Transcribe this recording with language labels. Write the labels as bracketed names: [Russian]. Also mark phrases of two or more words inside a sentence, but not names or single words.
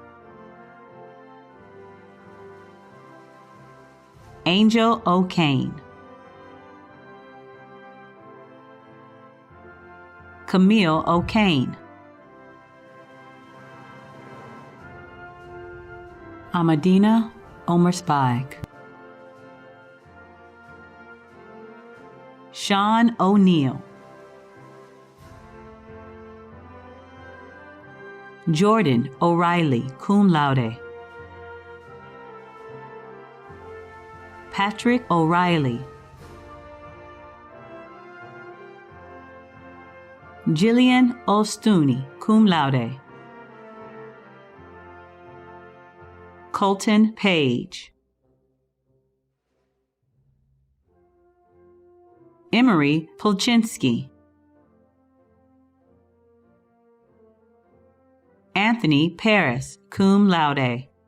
[English] Angel O'Kane, Camille O'Kane, Amadina Omerspike, Sean O'Neill, Jordan O'Reilly, [Latin] cum laude, [English] Patrick O'Reilly, Jillian O'Stooney, [Latin] cum laude, [English] Colton Page, Emery Polchinski, Anthony Paris, [Latin] cum laude,